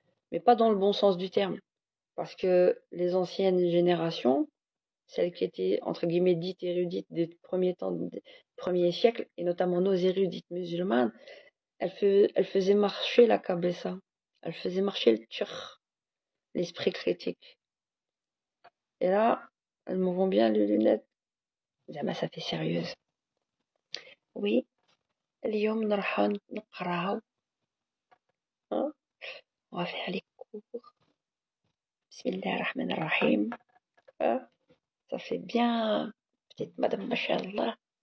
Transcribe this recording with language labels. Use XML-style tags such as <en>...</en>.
<fr>Mais pas dans le bon sens du terme. Parce que les anciennes générations, celles qui étaient, entre guillemets, dites érudites des premiers temps, des premiers siècles, et notamment nos érudites musulmanes, elles faisaient marcher la cabessa. Elles faisaient marcher le tchur, l'esprit critique. Et là, elles me vont bien les lunettes. Je dis, ah bah, ça fait sérieuse. Oui,</fr> <ar>اليوم نروح نقراو. ها؟</ar> <fr>On va faire les cours.</fr> <ar>Bismillah ar-Rahman ar-Rahim.</ar> <fr>Ah, ça fait bien, petite madame, machallah.</fr>